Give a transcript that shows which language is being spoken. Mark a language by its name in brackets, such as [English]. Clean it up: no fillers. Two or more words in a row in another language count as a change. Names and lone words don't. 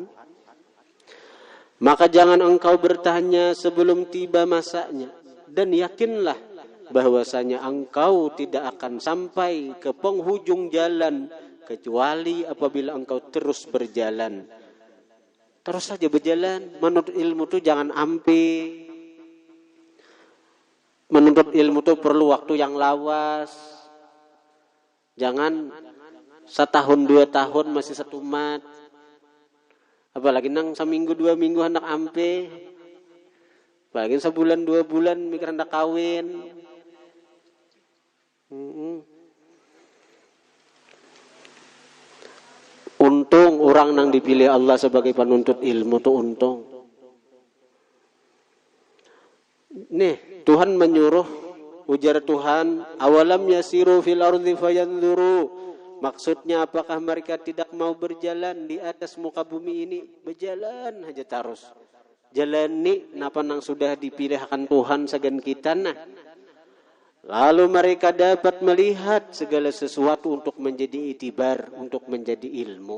[Indonesian] Maka jangan engkau bertanya sebelum tiba masanya, dan yakinlah bahwasanya engkau tidak akan sampai ke penghujung jalan kecuali apabila engkau terus berjalan. Terus saja berjalan. Menuntut ilmu itu jangan ampe. Menuntut ilmu itu perlu waktu yang lawas. [Banjar] Jangan setahun 2 tahun masih setumat. Apalagi nang seminggu 2 minggu hendak ampe. [Indonesian] Apalagi sebulan 2 bulan mikir hendak kawin. [Banjar] Untung orang nang dipilih Allah sebagai penuntut ilmu tuh untung. Nih, Tuhan menyuruh Ujar Tuhan, [Arabic] أولم يسيروا في الأرض فينظروا. [Indonesian] Maksudnya apakah mereka tidak mau berjalan di atas muka bumi ini? Berjalan aja terus. [Banjar] Jalani napa nang sudah dipilihkan Tuhan sagan kita nah. [Indonesian] Lalu mereka dapat melihat segala sesuatu untuk menjadi itibar, untuk menjadi ilmu.